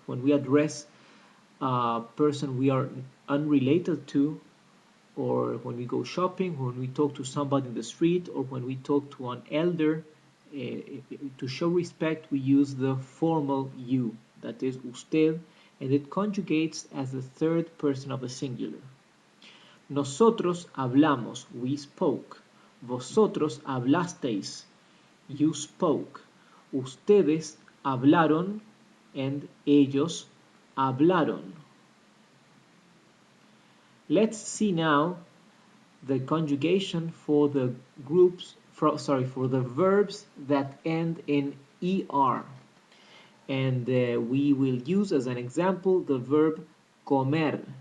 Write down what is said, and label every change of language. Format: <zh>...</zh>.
<en>When we address a person we are unrelated to, or when we go shopping, when we talk to somebody in the street, or when we talk to an elder, to show respect, we use the formal you, that is usted, and it conjugates as the third person of the singular.</en> <es>Nosotros hablamos,</es> <en>we spoke.</en> <es>Vosotros hablasteis,</es> <en>you spoke.</en> <es>Ustedes hablaron, and ellos hablaron.</es> <en>Let's see now the conjugation for the groups, for the verbs that end in ER. And we will use as an example the verb comer.</en>